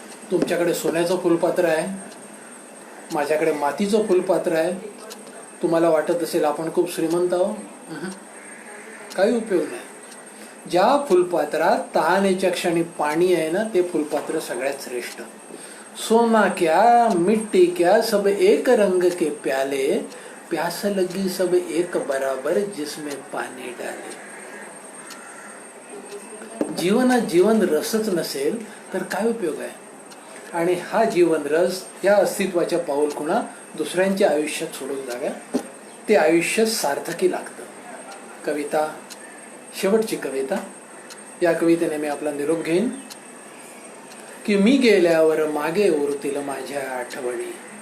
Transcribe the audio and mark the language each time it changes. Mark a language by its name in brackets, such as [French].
[Marathi] तुमच्याकडे सोन्याचं फुलपात्र आहे, माझ्याकडे मातीचं फुलपात्र आहे. तुम्हाला वाटत असेल आपण खूप श्रीमंत आहोत. काही उपयोग नाही. ज्या फुलपात्रात तहानेच्या क्षणी पाणी आहे ना, ते फुलपात्र सगळ्यात श्रेष्ठ. [Hindi] सोना क्या मिट्टी क्या सब एक रंग के प्याले, प्यास लगी सब एक बराबर जिसमें पानी डाले. [Marathi] जीवनात जीवन रसच नसेल तर काय उपयोग आहे. आणि हा जीवन रस या अस्तित्वाच्या पाऊलखुणा दुसऱ्यांच्या आयुष्यात सोडून जाव्या, ते आयुष्य सार्थकी लागतं. कविता, शेवटची कविता. या कवितेने मी आपला निरोप घेईन की मी गेल्यावर मागे उरतील माझ्या आठवणी.